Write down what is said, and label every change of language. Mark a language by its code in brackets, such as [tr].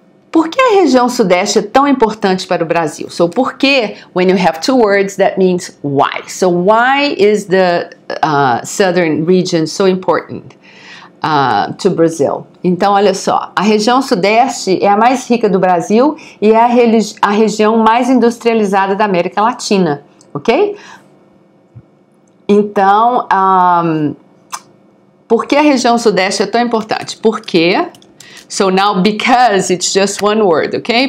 [pt] Por que a região sudeste é tão importante para o Brasil? [en] So, por que, when you have 2 words, that means why. So, why is the southern region so important to Brazil? [pt] Então, olha só, a região sudeste é a mais rica do Brasil e é a região mais industrializada da América Latina, ok? Então, por que a região sudeste é tão importante? Porque... [en] So now, because it's just one word, ok?